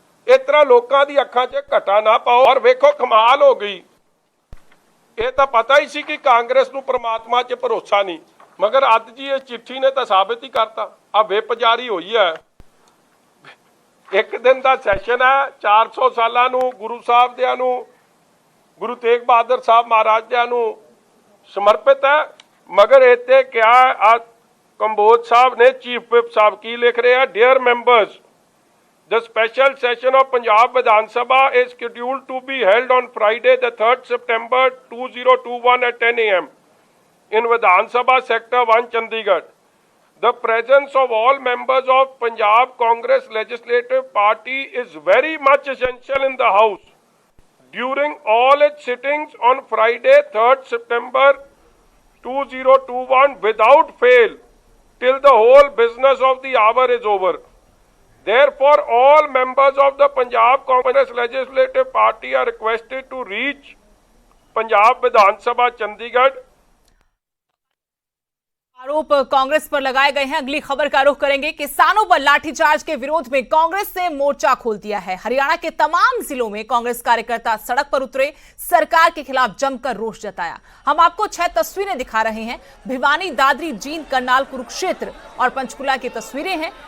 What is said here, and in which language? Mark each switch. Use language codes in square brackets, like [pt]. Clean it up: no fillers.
[pa] ਇਸ ਤਰ੍ਹਾਂ ਲੋਕਾਂ ਦੀ ਅੱਖਾਂ 'ਚ ਘਟਾ ਨਾ ਪਾਓ। ਔਰ ਵੇਖੋ ਕਮਾਲ ਹੋ ਗਈ, ਇਹ ਤਾਂ ਪਤਾ ਹੀ ਸੀ ਕਿ ਕਾਂਗਰਸ ਨੂੰ ਪ੍ਰਮਾਤਮਾ 'ਚ ਭਰੋਸਾ ਨਹੀਂ, ਮਗਰ ਅੱਜ ਜੀ ਇਸ ਚਿੱਠੀ ਨੇ ਤਾਂ ਸਾਬਿਤ ਹੀ ਕਰਤਾ। ਆ ਵਿਪ ਜਾਰੀ ਹੋਈ ਹੈ, ਇੱਕ ਦਿਨ ਦਾ ਸੈਸ਼ਨ ਹੈ, 400 ਸਾਲਾਂ ਨੂੰ ਗੁਰੂ ਸਾਹਿਬ ਦਿਆਂ ਨੂੰ, ਗੁਰੂ ਤੇਗ ਬਹਾਦਰ ਸਾਹਿਬ ਮਹਾਰਾਜ ਦਿਆਂ ਨੂੰ ਸਮਰਪਿਤ ਹੈ। ਮਗਰ ਇੱਥੇ ਕਿਹਾ ਕੰਬੋਜ ਸਾਹਿਬ ਨੇ, ਚੀਫ ਵਿਪ ਸਾਹਿਬ ਕੀ ਲਿਖ ਰਹੇ ਆ, dear members, [en] the special session of Punjab Vidhan Sabha is scheduled to be held on Friday the 3rd September 2021 at 10 a.m. in Vidhan Sabha Sector 1 Chandigarh. The presence of all members of Punjab Congress Legislative Party is very much essential in the House during all its sittings on Friday 3rd September 2021 without fail till the whole business of the hour is over. Therefore, all members of the Punjab Congress Legislative Party are requested to reach Punjab Vidhan Sabha Chandigarh. [hi] आरोप कांग्रेस पर लगाए गए हैं। अगली खबर का रुख करेंगे। किसानों पर लाठीचार्ज के विरोध में कांग्रेस ने मोर्चा खोल दिया है। हरियाणा के तमाम जिलों में कांग्रेस कार्यकर्ता सड़क पर उतरे, सरकार के खिलाफ जमकर रोष जताया। हम आपको 6 तस्वीरें दिखा रहे हैं। भिवानी, दादरी, जींद, करनाल, कुरुक्षेत्र और पंचकुला की तस्वीरें हैं।